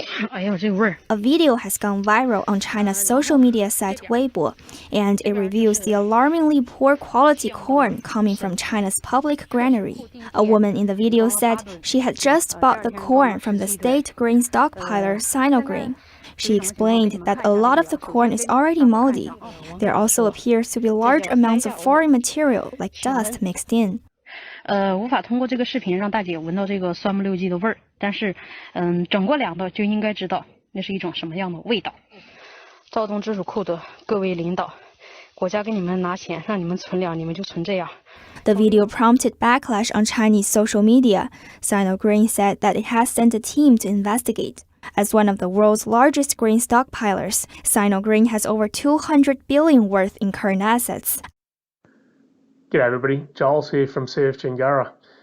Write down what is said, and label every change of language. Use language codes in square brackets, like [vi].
[en] A video has gone viral on China's social media site Weibo, and it reveals the alarmingly poor quality corn coming from China's public granary. A woman in the video said she had just bought the corn from the state grain stockpiler Sinograin. She explained that a lot of the corn is already moldy. There also appears to be large amounts of foreign material like dust mixed in. [zh] 无法通过这个视频让大姐闻到这个酸不溜叽的味儿，但是整过粮的就应该知道那是一种什么样的味道。躁动直属库的各位领导，国家给你们拿钱让你们存粮，你们就存这样。 [en] The video prompted backlash on Chinese social media. Sinogreen said that it has sent a team to investigate. As one of the world's largest grain stockpilers, Sinogreen has over 200 billion worth in current assets. G'day everybody, Giles here from CF Chingara.